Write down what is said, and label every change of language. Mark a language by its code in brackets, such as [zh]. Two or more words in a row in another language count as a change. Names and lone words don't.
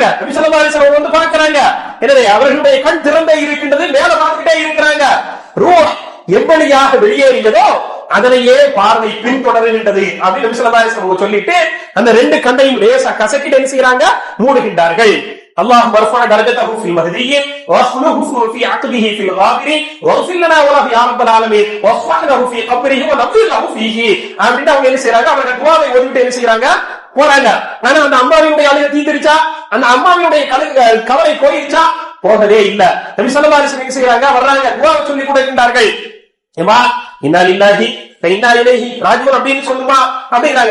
[ta] நபி [ar] صلى الله عليه وسلم [ta] வந்து பார்க்கறாங்க. எனவே அவர்களுடைய கண் திறந்தே இருக்கின்றது, மேல பார்த்துட்டே இருக்கிறாங்க. ரூஹ் எவ்வளியாக வெளியேறியதோ அதனையே பார்வை பின்தொடர்கின்றது அப்படின்னு நபி [ar] صلى الله عليه وسلم [ta] சொல்லிட்டு அந்த ரெண்டு கண்ணையும் லேசா கசக்கிட்டு என்ன செய்யறாங்க, மூடுகின்றார்கள். [ar] اللهم ارفع درجته في المهديين واخلفه في عقبه في الغابرين واغفر لنا وله يا رب العالمين واصلح له في قبره ونقل له فيه [ta] அப்படினா அவங்க என்ன செய்றாங்க, அவங்க துஆவை ஓதிட்டு என்ன செய்றாங்க, போறாங்க. ஆனா அந்த அம்மாவினுடைய அழுகை தீர்ந்துருச்சா, அந்த அம்மாவினுடைய கவலை போயிருச்சா, போகவே இல்ல. நபி [ar] صلى الله عليه وسلم [ta] என்ன செய்றாங்க, வர்றாங்க, துஆவை சொல்லி கொடுக்கின்றார்கள். ஏமா [ar] إنا لله وإنا إليه راجعون [ta] அப்படின்னு சொல்லுமா அப்படிங்கறாங்க.